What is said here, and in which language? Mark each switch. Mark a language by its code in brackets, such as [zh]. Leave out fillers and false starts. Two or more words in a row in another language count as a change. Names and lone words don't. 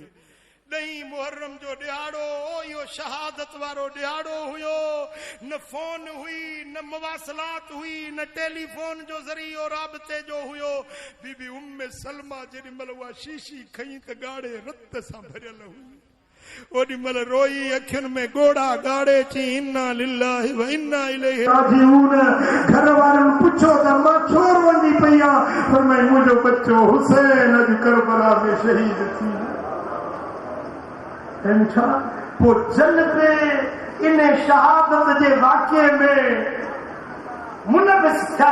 [sd] 9 मुहर्रम जो ॾियारो, इहो शहादत वारो ॾियारो हुयो। न फोन हुई, न मवासलात हुई, न टेलीफोन जो ज़रियो राबते जो हुयो। बीबी उम्मे सलमा जेॾी महिल उहा शीशी खई त ॻाढ़े रत सां भरियल हुई। ओडी मल रोई अखियन में गोड़ा गाड़े ची [ar] إنا لله وإنا إليه راجعون. [sd] घर वारन पूछो त मां छो रोंदी पईया, फरमाई मुंहिंजो बच्चो हुसैन अज करबला में शहीद थी। इंछा पो जन्नत इन शहादत जे वाक़े में मुनविस थिया।